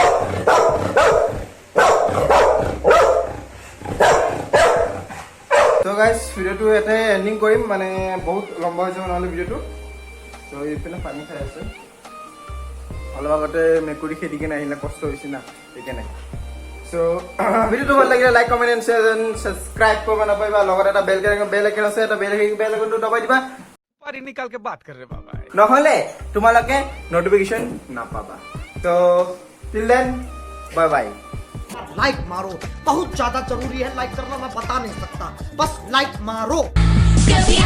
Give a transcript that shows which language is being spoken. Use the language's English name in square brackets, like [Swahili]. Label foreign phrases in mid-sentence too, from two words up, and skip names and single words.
[Assamese] তো গাইস ভিডিওটো এতে এন্ডিং কৰিম মানে বহুত লম্বা হৈ যাব নহলে ভিডিওটো তো এইপিনে পানী খাই আছে অলপ আগতে মেকুৰী খেদি কিনে আহিলে কষ্ট হৈছে না সেইকাৰণে সো ভিডিওটো ভাল লাগিলে [English] like comment and share and subscribe [Assamese] কৰিব নাপাহৰিবা লগত এটা [English] bell icon [Assamese] আছে এটা [English] bell iconটো [Assamese] দবাই দিবা [Hindi] पारी निकाल के बात कर रहे बाबा [Assamese] নহলে তোমালোকে নোটিফিকেশন নাপাবা তো [English] till then bye bye [Hindi] लाइक मारो बहुत ज्यादा जरूरी है लाइक करना मैं बता नहीं सकता बस लाइक मारो